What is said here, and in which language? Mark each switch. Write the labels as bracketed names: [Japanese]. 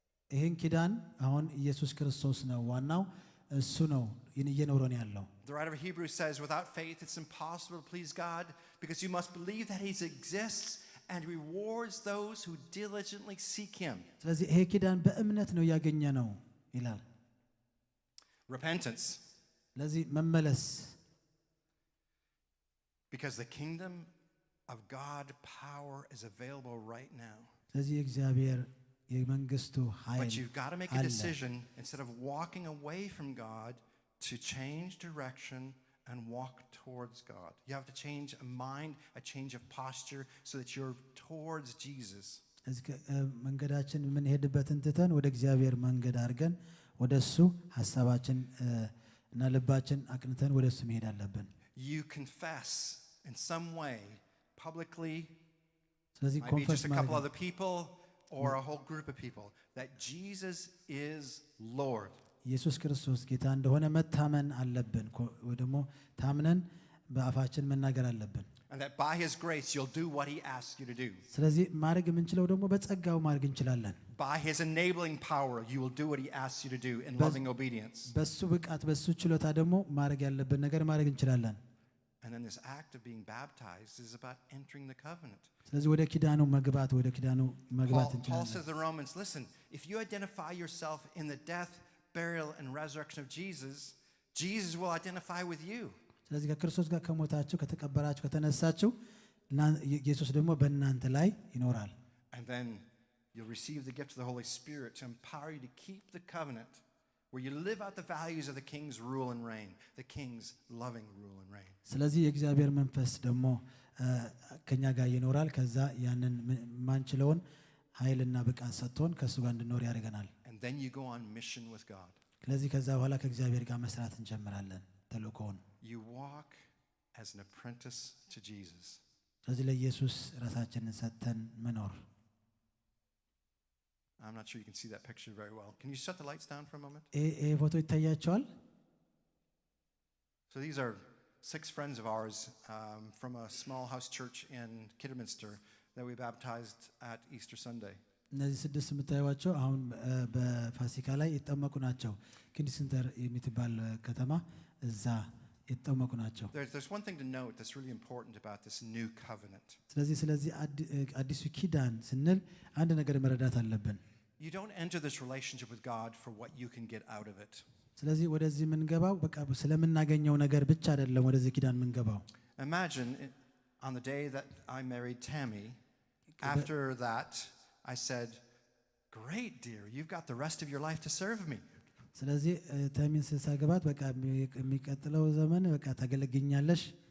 [Amharic] ይሄን ኪዳን አሁን ኢየሱስ ክርስቶስ ነው ዋናው እሱ ነው እየኖረን ያለው [English] The writer of Hebrews says, without faith it's impossible to please God because you must believe that he exists and rewards those who diligently seek him. [Amharic] ስለዚህ ይሄ ኪዳን በእምነት ነው ያገኘ ነው ይላል [English] Repentance. [Amharic] ስለዚህ መመለስ [English] Because the kingdom of God power is available right now. [Amharic] ስለዚህ እግዚአብሔር የመንግስቱ [English] But [Amharic] ኃይል [English] you've got to make a decision instead of walking away from God to change direction and walk towards God. You have to change a mind, a change of posture so that you're towards Jesus. [Amharic] መንገዳችን ምን ሄድበትን ትተን ወደ እግዚአብሔር መንገድ አድርገን ወደሱ ሐሳባችን እና ልባችን አቅንተን ወደሱ መሄድ አለብን። [English] You confess in some way publicly, [Amharic] ስለዚህ [English] maybe just a couple other people or a whole group of people, that Jesus is Lord. [Amharic] ኢየሱስ ክርስቶስ ጌታ እንደሆነ መታመን አለብን። ወይ ደግሞ ታምነን በአፋችን መናገር አለብን። [English] And that by his grace you'll do what he asks you to do. [Amharic] ስለዚህ ማድረግ የምንችለው ደግሞ በጸጋው ማድረግ እንችላለን። [English] By his enabling power you will do what he asks you to do in loving obedience. [Amharic] በሱ ብቃት በሱ ችሎታ ደግሞ ማድረግ ያለብን ነገር ማድረግ እንችላለን። [English] And then this act of being baptized is about entering the covenant. [Amharic] ስለዚህ ወደ ኪዳኑ መግባት [English] Paul [Amharic] እንችላለን። [English] says to the Romans, listen, if you identify yourself in the death, burial and resurrection of Jesus, Jesus will identify with you. [Amharic] ስለዚህ ከክርስቶስ ጋር ከሞታችሁ ከተቀበራችሁ ከተነሳችሁ ኢየሱስ ደግሞ በእናንተ ላይ ይኖራል። [English] And then you'll receive the gift of the Holy Spirit to empower you to keep the covenant, where you live out the values of the king's rule and reign, the king's loving rule and reign. [Amharic] ስለዚህ የእግዚአብሔር መንፈስ ደግሞ ከኛ ጋር ይኖራል። ከዛ ያንን ማንችለውን ኃይልና ብቃት ሰጥቶን ከሱ ጋር እንድንኖር ያደርገናል። [English] And then you go on mission with God. [Amharic] ስለዚህ ከዛ በኋላ ከእግዚአብሔር ጋር መስራት እንጀምራለን ተልእኮውን። [English] You walk as an apprentice to Jesus. [Amharic] ስለዚህ ለኢየሱስ ራሳችንን ሰጥተን መኖር። [English] I'm not sure you can see that picture very well. Can you shut the lights down for a moment? [Amharic] ፎቶ ይታያቸዋል። [English] So these are 6 friends of ours from a small house church in Kidderminster that we baptized at Easter Sunday. [Amharic] እነዚህ 6 የምታዩዋቸው አሁን በፋሲካ ላይ የተጠመቁ ናቸው። ኪድሰንተር የምትባል ከተማ እዛ የተጠመቁ ናቸው። [English] There's one thing to note that's really important about this new covenant. [Amharic] ስለዚህ አዲሱ ኪዳን ስንል አንድ ነገር መረዳት አለብን። [English] You don't enter this relationship with God for what you can get out of it. [Amharic] ስለዚህ ወደዚህ የምንገባው በቃ ስለምናገኘው ነገር ብቻ አይደለም ወደዚህ ኪዳን የምንገባው። [English] Imagine on the day that I married Tammy, after that I said, "Great, dear, you've got the rest of your life to serve me." [Amharic] ስለዚህ ታሚን ሳገባት በቃ የሚቀጥለው ዘመን በቃ ታገለግኛለሽ።